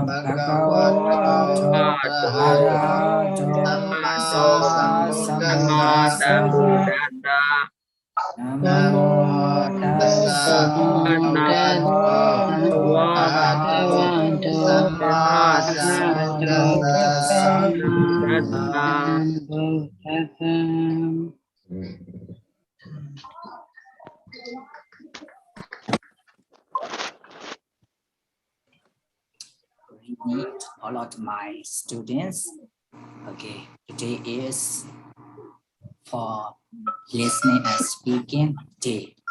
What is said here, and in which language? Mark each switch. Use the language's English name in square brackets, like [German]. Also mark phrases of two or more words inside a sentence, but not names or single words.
[Pali] Bhagavato Arahato Sama Sambuddhassa Namo Namo tassa Tassa Bhagavato Arahato Sambuddhassa [English] Greeting all of my students. Okay, today is for listening and speaking day.